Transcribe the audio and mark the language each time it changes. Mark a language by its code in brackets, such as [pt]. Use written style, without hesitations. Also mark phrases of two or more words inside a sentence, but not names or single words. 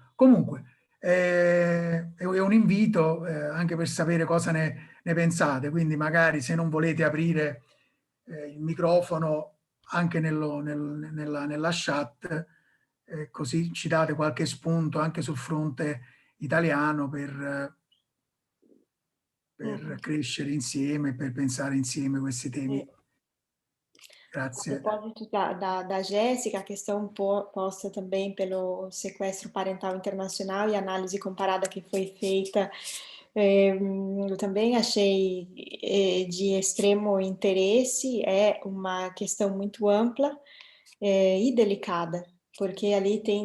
[it] Comunque è un invito anche per sapere cosa ne pensate, quindi magari se non volete aprire il microfono anche nella chat, così ci date qualche spunto anche sul fronte italiano per crescere insieme, per pensare insieme questi temi. Grazie. [pt] A propósito da Jéssica, a questão posta também pelo sequestro parental internacional e análise comparada que foi feita, eu também achei de extremo interesse. É uma questão muito ampla e delicada, porque ali tem